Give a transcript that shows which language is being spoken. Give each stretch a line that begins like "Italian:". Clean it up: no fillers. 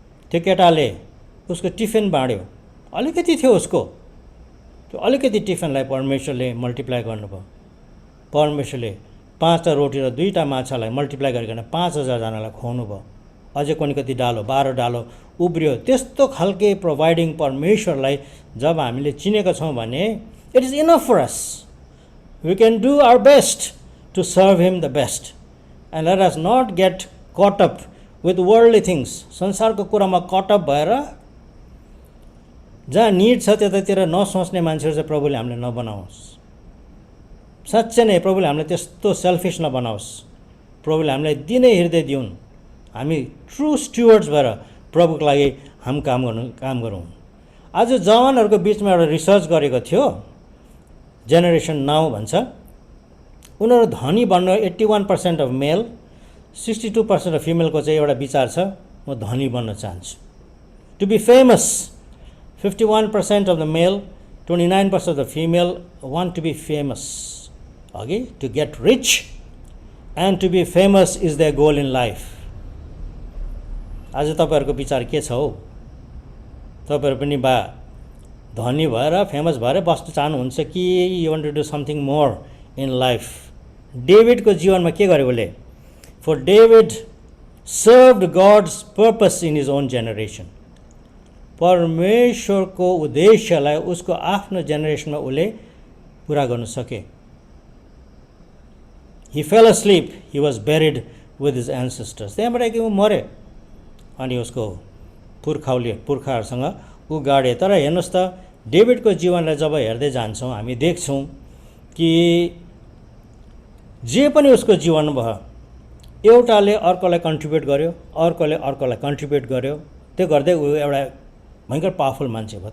Nepali: त्यो केटाले उसको टिफिन बाँड्यो, अलिकति थियो उसको, त्यो अलिकति टिफिनलाई परमेश्वरले मल्टिप्लाई गर्नुभयो। परमेश्वरले 5टा रोटी र 2टा माछालाई मल्टिप्लाई गरिकन 5000 जनालाई खुवाउनु भयो। अझै कुनै कति डालो, 12 डालो उब्रियो। त्यस्तो खालके प्रोभाइडिङ परमेश्वरलाई जब हामीले चिनेका छौँ भने
English: It is enough for us. We can do our best to serve him the best, and let us not get caught up with worldly things.
Nepali: संसारको कुरामा कटअप भएर जहाँ निड छ त्यतातिर नसोच्ने मान्छेहरू चाहिँ प्रभुले हामीले नबनाओस्। साँच्चै नै प्रभुले हामीलाई त्यस्तो सेल्फिस नबनाओस्। प्रभुले हामीलाई दिनै हृदय दिउन्, हामी ट्रु स्टुअर्ड्स भएर प्रभुको लागि हामी काम गरौँ। आज जवानहरूको बिचमा एउटा रिसर्च गरेको थियो, जेनेरेसन नाउ भन्छ, उनीहरू धनी बन्न 81% अफ मेल, 62% अफ फिमेलको चाहिँ एउटा विचार छ, म धनी बन्न चाहन्छु।
English: To be famous 51% of the male, 29% of the female want to be famous. अघि to get rich and to be famous is the goal in life.
Nepali: आज तपाईँहरूको विचार के छ हौ? तपाईँहरू पनि बा धनी भएर फेमस भएर बस्न चाहनुहुन्छ कि
English: You want to do something more in life?
Nepali: डेभिडको जीवनमा के गर्यो उसले?
English: For David served God's purpose in his own generation.
Nepali: परमेश्वरको उद्देश्यलाई उसको आफ्नो जेनेरेसनमा उसले पुरा गर्न सके।
English: He fell asleep, he was buried with his ancestors.
Nepali: त्यहाँबाट कि ऊ मरे अनि उसको पुर्खाहरूसँग ऊ गाडे। तर हेर्नुहोस् त, डेभिडको जीवनलाई जब हेर्दै जान्छौँ हामी देख्छौँ कि जे पनि उसको जीवन भयो एउटाले अर्कोलाई कन्ट्रिब्युट गर्यो, अर्कोले अर्कोलाई कन्ट्रिब्युट गर्यो, त्यो गर्दै ऊ एउटा भयङ्कर पावरफुल मान्छे भयो।